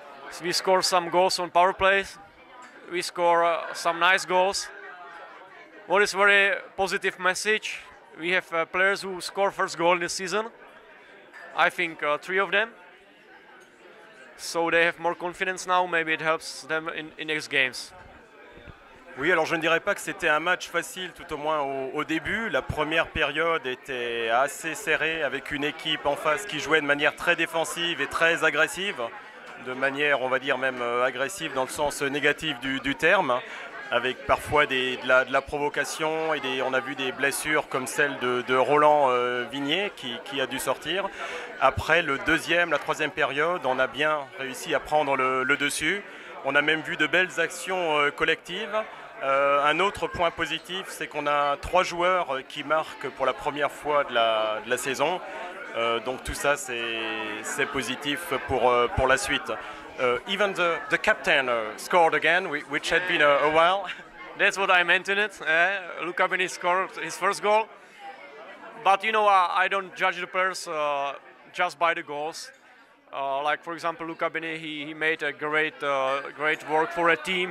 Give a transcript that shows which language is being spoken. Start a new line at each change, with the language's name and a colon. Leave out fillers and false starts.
English: So we score some goals on power plays. We score some nice goals. What is very positive message, we have players who score first goal in the season. I think 3 of them. So they have more confidence now, maybe it helps them in next games.
French: Oui, alors je ne dirais pas que c'était un match facile, tout au moins au début. La première période était assez serrée avec une équipe en face qui jouait de manière très défensive et très agressive, de manière, on va dire même agressive dans le sens négatif du terme, avec parfois de la provocation et on a vu des blessures comme celle de Roland Vignier qui a dû sortir. Après la troisième période, on a bien réussi à prendre le dessus. On a même vu de belles actions collectives. Un autre point positif, c'est qu'on a 3 joueurs qui marquent pour la première fois de la saison. Donc tout ça, c'est positif pour la suite.
English: Even the captain scored again, which had been a while. That's what I mentioned. Luca Bini scored his first goal. But you know, I don't judge the players just by the goals. Like for example, Luca Bini, he made a great work for a team.